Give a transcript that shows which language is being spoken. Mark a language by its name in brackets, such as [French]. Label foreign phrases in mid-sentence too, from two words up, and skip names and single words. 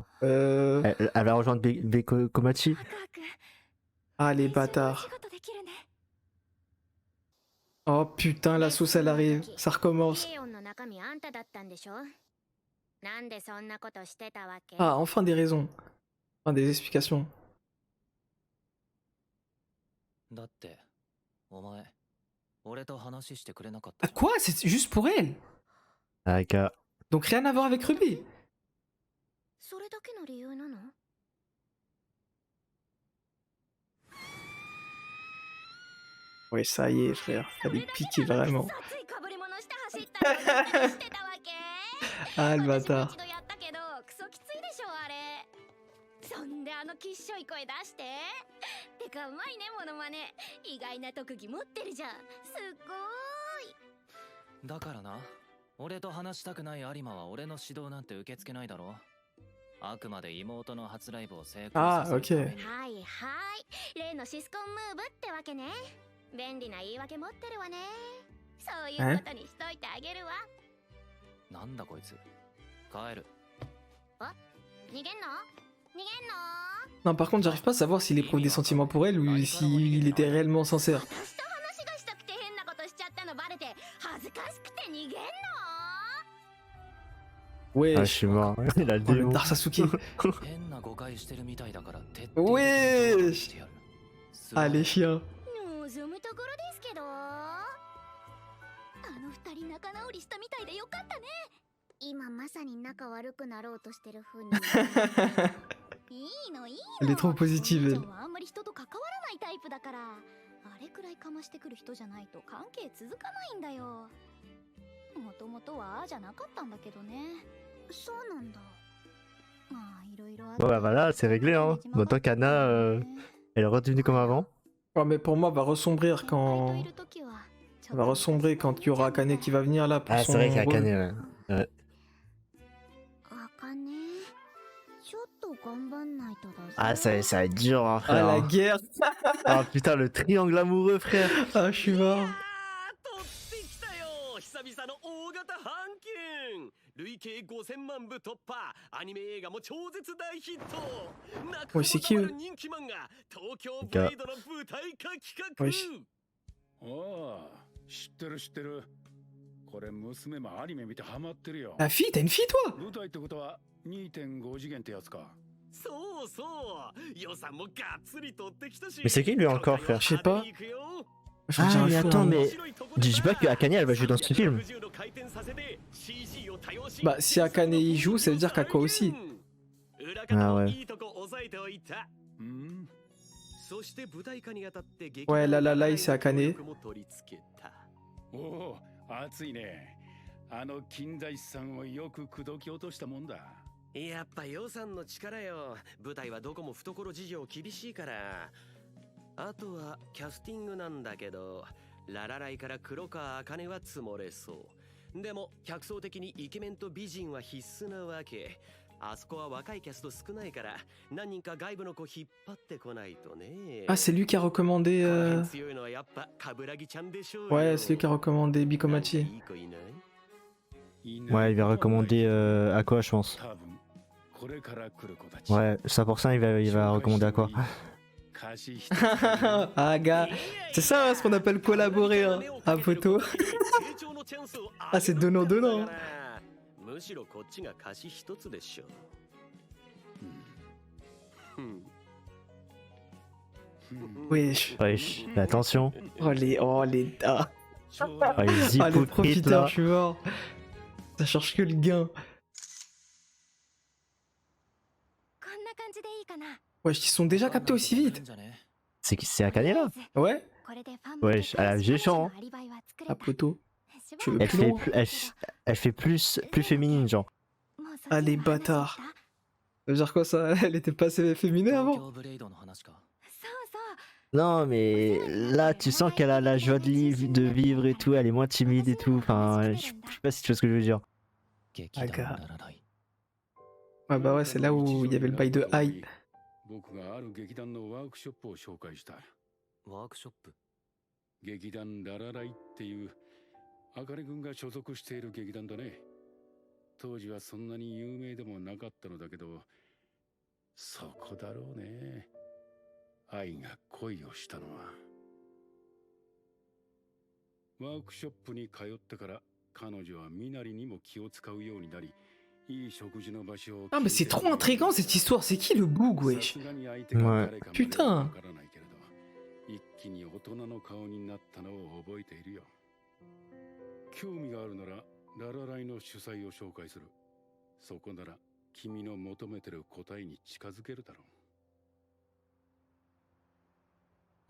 [French] Elle va rejoindre Komachi. Ah, les bâtards. Oh putain, la sauce, elle arrive. Ça recommence. Ah, enfin des raisons. Enfin des explications. [Japanese] だってお前俺と話してくれなかった [French] Ah, quoi? C'est juste pour elle? Ah, gars. Donc rien à voir avec Ruby? Ouais, ça y est, frère. Fallait piquer vraiment. Ah, le bâtard. [Japanese] そんできっしょい声出しててかうまいねモノマネ意外な特技持ってるじゃんすっごーいだからな俺と話したくない有馬は俺の指導なんて受け付けないだろあくまで妹の初ライブを成功させるためにはいはい例のシスコンムーブってわけね便利な言い訳持ってるわねそういうことにしといてあげるわなんだこいつ帰る逃げんの [French] Non, par contre, j'arrive pas à savoir s'il éprouve des sentiments pour elle ou s'il était réellement sincère. Ouais, Ah, je suis mort. Il a le oh, le démon. Dark Sasuke. [Japanese] 変な誤解してるみたいだから徹底的に [French] Ouais [Japanese] してやる [French] Ah, les chiens. [Japanese] 望むところですけど二人仲直りしたみたいでよかったね今まさに仲悪くなろうとしてる風にいいのいいの [French] Elle est trop positive, お elle. [Japanese] 姉ちゃんはあんまり人と関わらないタイプだからあれくらいかましてくる人じゃないと関係続かないんだよもともとはああじゃなかったんだけどねそうなんだまあいろいろあって [French] Bon, bah voilà, c'est réglé, hein. Maintenant qu'Anna, elle est redevenue comme avant. Ouais, mais pour moi, va ressombrir quand. Elle va ressombrer quand il y aura Akane qui va venir là pour Ah, son c'est vrai qu'il y a rôle. Akane, ouais. Ouais. [Japanese] ちょっと頑張んないとだぜ [French] Ah, ça va être dur, hein, Ah, frère. la guerre. Ah, putain, le triangle amoureux, frère. Ah, je suis mort. [Japanese] 取ってきたよ久々の大型版権累計5000万部突破アニメ映画も超絶大ヒット泣くほどたまる人気漫画東京ブレイドの舞台化企画 [French] Wesh. [Japanese] ああ、知ってる知ってる。これ娘もアニメ見てハマってるよ。 [French] La fille, t'as une fille toi? [Japanese] 舞台ってことは2.5次元ってやつか。そうそう予算もがっつり取ってきたし [French] Mais c'est qui lui encore, frère? Je sais pas. Je Ah, dirais mais fou, attends, hein. mais. Dis pas que Akane, elle va jouer dans ce film. Bah, si Akane y joue, ça veut dire qu'Aqua aussi. Ah ouais. [Japanese] うん。 [French] Ouais, là, c'est Akane. [Japanese] おお、熱いね。あの金田一さんをよく口説き落としたもんだ。やっぱ予算の力よ舞台はどこも懐事情厳しいからあとはキャスティングなんだけどララライから黒川茜は積もれそうでも客層的にイケメンと美人は必須なわけあそこは若いキャスト少ないから何人か外部の子引っ張ってこないとね [French] Ah, c'est lui qui a recommandé. [Japanese] 強いのはやっぱ冠城ちゃんでしょうよ [French] Ouais, c'est lui qui a recommandé Bikomachi. [Japanese] いい子いない [French] Ouais, il va recommander Aqua, je pense. [Japanese] 多分これから来る子たち。 [French] Ouais, 100% il va recommander Aqua. [Japanese] 貸し一つ [French] Ah, gars. C'est ça, hein, ce qu'on appelle collaborer, hein. À photo. Ah, c'est donnant-donnant. [Japanese] むしろこっちが貸し一つでしょ。 [French] Wesh. Wesh, mais attention. Oh les... Oh les... Ah, Oh, les ah, les hypocrites profiteurs, là. je suis mort. Ça cherche que le gain. [Japanese] こんな感じでいいかな。 [French] Wesh, ils sont déjà captés aussi vite. C'est Akane là. Ouais. [Japanese] これでファン向け [French] Wesh, elle a [Japanese] と [French] géchant. [Japanese] 彼女のアリバイは作れ [French] Ah [Japanese] た。 [French] poteau. [Japanese] しば [French] Tu [Japanese] ら [French] veux [Japanese] く [French] plus long Elle fait plus féminine, genre. [Japanese] もうそっち [French] Ah les [Japanese] の話だった [French] bâtards. Ça veut dire quoi ça? Elle était pas assez féminine avant? [Japanese] そうそう。 [French] Non, mais là, tu sens qu'elle a la joie de vivre et tout. Elle est moins timide et tout. Enfin, je sais pas si tu vois ce que je veux dire. Ouais bah ouais, c'est là où il y avait le bail de Ai. [Japanese] 僕がある劇団のワークショップを紹介した。ワークショップ。劇団ララライっていうあかね君が所属している劇団だね。当時はそんなに有名でもなかったのだけど、そこだろうね。愛が恋をしたのは。ワークショップに通ってから彼女は身なりにも気を使うようになり、いい食事の場所を。 [French] Ah mais c'est trop intriguant cette histoire, c'est qui le boug wesh? Ouais. Putain. [Japanese] 一気に大人の顔になったのを覚えているよ。興味があるならララライの主催を紹介する。そこなら君の求めてる答えに近づけるだろう。